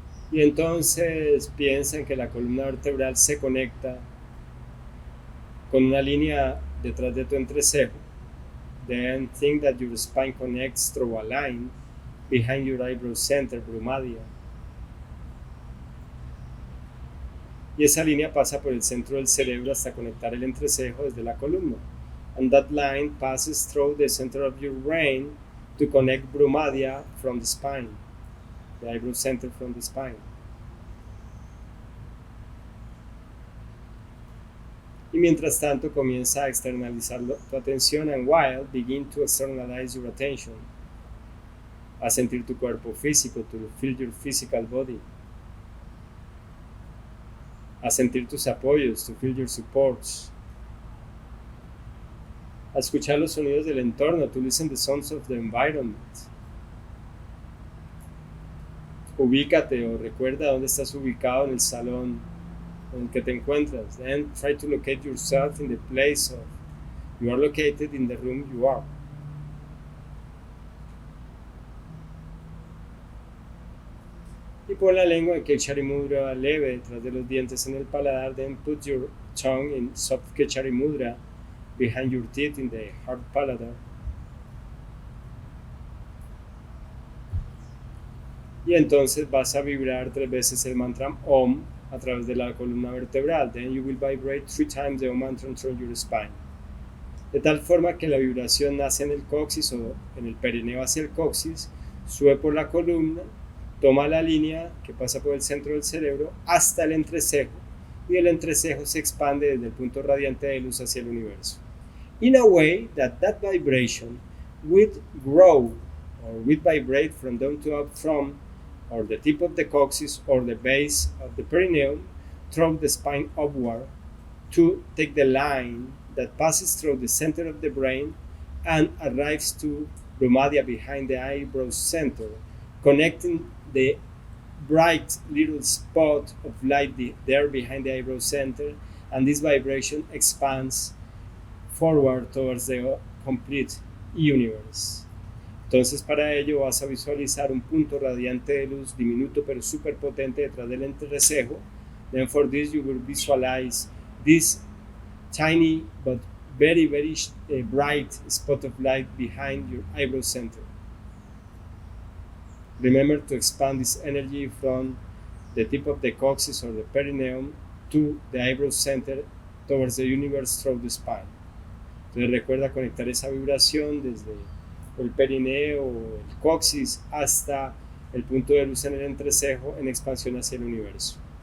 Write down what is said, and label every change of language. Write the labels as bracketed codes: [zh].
[es] Y entonces piensa que la columna vertebral se conecta con una línea detrás de tu entrecejo. [en] Then think that your spine connects through a line behind your eyebrow center, brumadia. [es] Y esa línea pasa por el centro del cerebro hasta conectar el entrecejo desde la columna. [en] And that line passes through the center of your brain to connect brumadia from the spine, the eyebrow center from the spine. [es] Y mientras tanto comienza a externalizar tu atención, [en] and while begin to externalize your attention, [es] a sentir tu cuerpo físico, [en] to feel your physical body, [es] a sentir tus apoyos, [en] to feel your supports, [es] a escuchar los sonidos del entorno, [en] to listen the sounds of the environment. [es] Ubícate o recuerda dónde estás ubicado en el salón en el que te encuentras. [en] Then try to locate yourself in the place of you are located in the room you are. [es] Y pon la lengua en Kechari Mudra leve detrás de los dientes en el paladar. [en] Then put your tongue in soft Kechari Mudra behind your teeth in the hard paladar. [es] Y entonces vas a vibrar 3 veces el mantra Om a través de la columna vertebral. [en] Then you will vibrate 3 times the Om mantra through your spine. [es] De tal forma que la vibración nace en el coxis o en el perineo hacia el coxis, sube por la columna, toma la línea que pasa por el centro del cerebro hasta el entrecejo, y el entrecejo se expande desde el punto radiante de luz hacia el universo. [en] In a way that vibration would grow or would vibrate from down to up from or the tip of the coccyx or the base of the perineum through the spine upward to take the line that passes through the center of the brain and arrives to bromadia behind the eyebrow center, connecting the bright little spot of light there behind the eyebrow center, and this vibration expands forward towards the complete universe. [es] Entonces para ello vas a visualizar un punto radiante de luz diminuto pero súper potente detrás del entrecejo. [en] Then for this you will visualize this tiny but very bright spot of light behind your eyebrow center. Remember to expand this energy from the tip of the coccyx or the perineum to the eyebrow center towards the universe through the spine. [es] Entonces recuerda conectar esa vibración desde el perineo o el coxis hasta el punto de luz en el entrecejo en expansión hacia el universo.